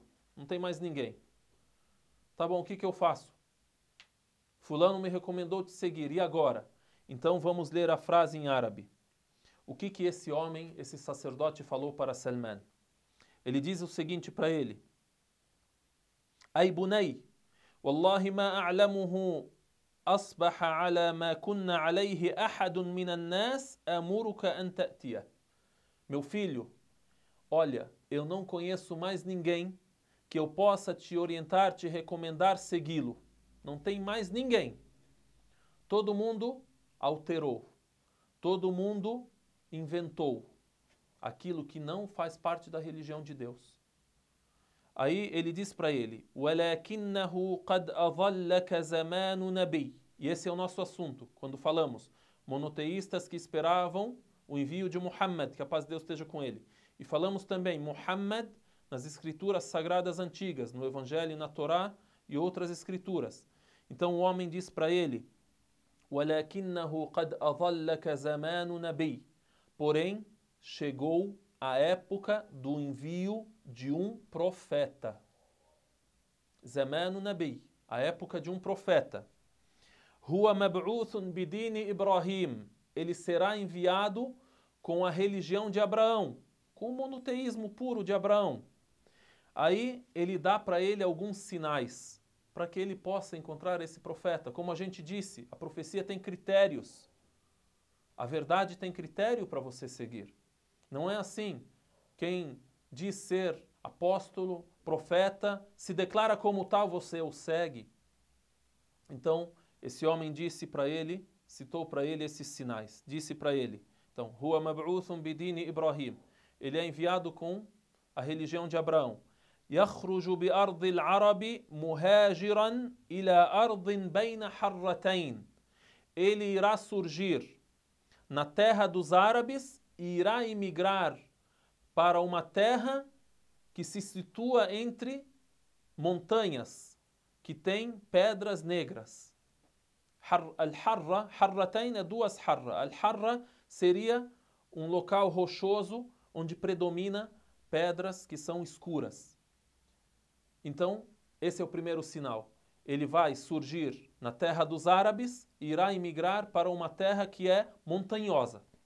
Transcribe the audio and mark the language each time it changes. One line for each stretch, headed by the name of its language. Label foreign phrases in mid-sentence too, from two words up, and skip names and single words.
Portuguese: Não tem mais ninguém. Tá bom, o que eu faço? Fulano me recomendou te seguir, e agora? Então vamos ler a frase em árabe. O que esse homem, esse sacerdote falou para Salman? Ele diz o seguinte para ele.
Arabic: أي بني والله ما أعلمه أصبح على ما كنا عليه أحد من الناس أمرك أن تأتيه.
Portuguese: Meu filho, olha, eu não conheço mais ninguém que eu possa te orientar, te recomendar segui-lo. Não tem mais ninguém. Todo mundo alterou. Todo mundo inventou aquilo que não faz parte da religião de Deus. Aí ele diz para ele,
Arabic: وَلَكِنَّهُ قَدْ أَظَلَّكَ زَمَانُ نَبِيٍّ.
Portuguese: E esse é o nosso assunto, quando falamos monoteístas que esperavam o envio de Muhammad, que a paz de Deus esteja com ele. E falamos também Muhammad nas escrituras sagradas antigas, no Evangelho e na Torá e outras escrituras. Então o homem diz para ele,
Arabic: وَلَكِنَّهُ قَدْ أَظَلَّكَ زَمَانُ نَبِيٍّ.
Portuguese: Porém, chegou a época do envio de um profeta.
Arabic: زمان نبي,
Portuguese: a época de um profeta.
Arabic: هو مبعوث بدين إبراهيم.
Portuguese: Ele será enviado com a religião de Abraão, com o monoteísmo puro de Abraão. Aí ele dá para ele alguns sinais para que ele possa encontrar esse profeta. Como a gente disse, a profecia tem critérios. A verdade tem critério para você seguir. Não é assim. Quem diz ser apóstolo, profeta, se declara como tal, você o segue. Então, esse homem disse para ele, citou para ele esses sinais. Disse para ele, então,
Arabic: هو مبعوث بدين إبراهيم.
Portuguese: Ele é enviado com a religião de Abraão.
Arabic: يخرج بأرض العرب مهاجرا إلى أرض بين حرتين.
Portuguese: Ele irá surgir na terra dos árabes e irá emigrar para uma terra que se situa entre montanhas, que tem pedras negras. Al-Harra, Harratain é duas Harra. Al-Harra seria um local rochoso onde predomina pedras que são escuras. Então, esse é o primeiro sinal. Ele vai surgir na terra dos árabes e irá emigrar para uma terra que é montanhosa.